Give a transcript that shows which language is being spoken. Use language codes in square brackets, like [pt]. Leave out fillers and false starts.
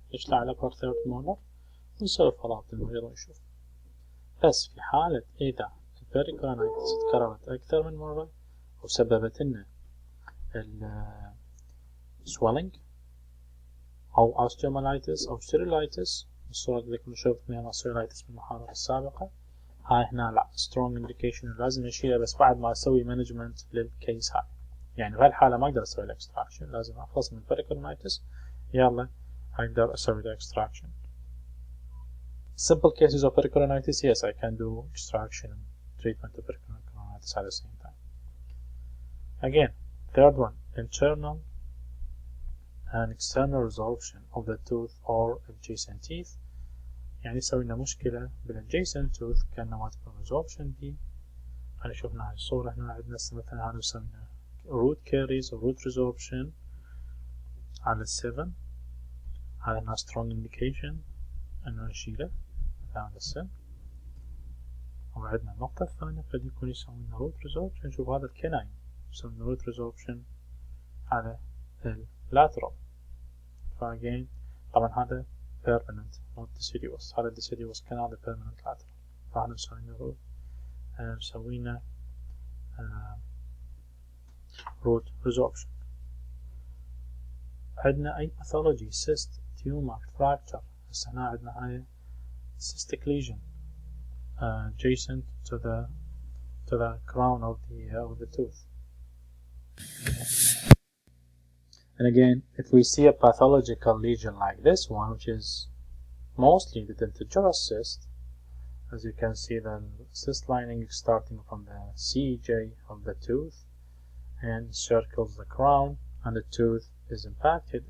[ar] نشلع الupper third molar ونسوي فلات المريض ونشوف. بس في حالة إذا البيريكورونيتس تكررت أكثر من مرة وسببت لنا swelling أو osteomyelitis أو sterilitis، الصورة اللي كنا شوفناها sterilitis بالمحاضرة السابقة، هاي هنا لا [en] strong indication [ar] لازم نشيلها بس بعد ما أسوي management للكيس هاي. يعني في هالحالة ما أقدر أسوي extraction، لازم أخلص من pericoronitis يلا أقدر أسوي extraction. [en] Simple cases of pericoronitis, yes, I can do extraction and treatment of pericoronitis at the same time. Again, third one, internal and external resorption of the tooth or adjacent teeth. [ar] يعني سوينا مشكلة بال [en] adjacent tooth [ar] كان ما تكون resorption دي. أنا شفنا هاي الصورة هنا عندنا مثلا هذا سوينا [en] root caries or root resorption [ar] على 7. هذا [en] strong indication [ar] أنه نشيله على السن. وعندنا النقطة الثانية قد يكون يسوي لنا روت ريزوربشن. نشوف هذا الكناين يسوي لنا روت ريزوربشن على اللاترال. فاجين طبعا هذا [en] permanent not deciduous. [ar] هذا deciduous كان هذا [en] permanent lateral. [ar] فاحنا مسوينا روت مسوينا [en] root resorption. [ar] عندنا أي [en] pathology cyst tumor fracture. [ar] هسه هنا عندنا هاي [en] cystic lesion adjacent to the crown of the tooth. And again, if we see a pathological lesion like this one, which is mostly the dentagerous cyst, as you can see, the cyst lining is starting from the CJ of the tooth and circles the crown, and the tooth is impacted.